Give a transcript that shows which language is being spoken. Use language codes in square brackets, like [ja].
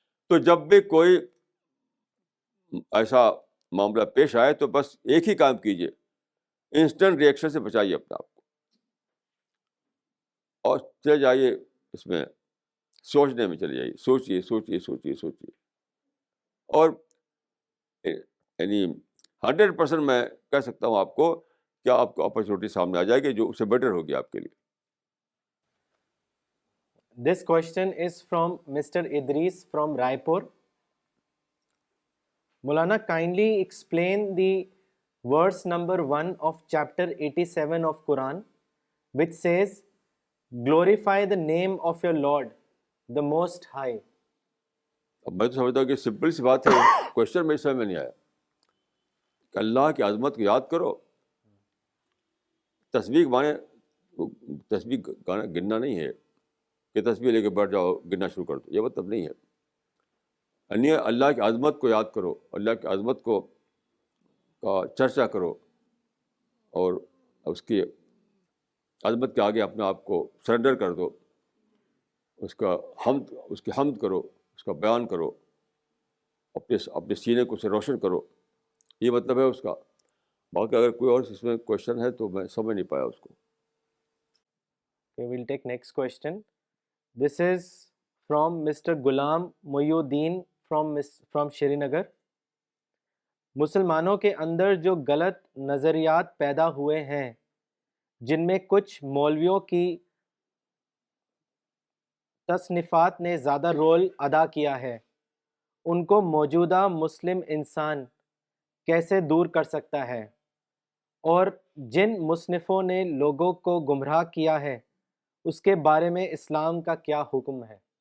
[hi] तो जब भी कोई ऐसा मामला पेश आए तो बस एक ही काम कीजिए, इंस्टेंट रिएक्शन से बचाइए अपने आप को और चले जाइए इसमें, सोचने में चले जाइए, सोचिए सोचिए सोचिए सोचिए, और यानी 100% मैं कह सकता हूँ आपको कि आपको अपॉर्चुनिटी सामने आ जाएगी जो उससे बेटर होगी आपके लिए। [en] This question is from Mr. Idris from Raipur. Maulana, kindly explain the verse number 1 of chapter 87 of Quran, which says, glorify the name of your Lord, the Most High. [hi] अब मैं तो समझता हूँ कि सिंपल सी बात है, क्वेश्चन मेरे समझ में नहीं आया कि अल्लाह की आज़मत को याद करो। तस्बीह माने तस्बीह गाना गिनना नहीं है कि तस्बीह लेके बैठ जाओ गिनना शुरू कर दो, ये मतलब नहीं है। अन्य अल्लाह की आज़मत को याद करो, अल्लाह की आज़मत को का चर्चा करो, और उसकी आज़मत के आगे अपने आप को सरेंडर कर दो, उसकी हमद करो, उसका बयान करो, अपने सीने को से रोशन करो, ये मतलब है उसका। बाकी अगर कोई और इसमें क्वेश्चन है तो मैं समझ नहीं पाया उसको। [en] Okay, we'll take next question. This is from Mr. Ghulam Moyuddin from Srinagar. [hi] मुसलमानों के अंदर जो गलत नज़रियात पैदा हुए हैं, जिनमें कुछ मौलवियों की तसनीफ़ात ने ज़्यादा रोल अदा किया है, उनको मौजूदा मुस्लिम इंसान कैसे दूर कर सकता है, और जिन मुसन्निफ़ों ने लोगों को गुमराह किया है उसके बारे में इस्लाम का क्या हुक्म है?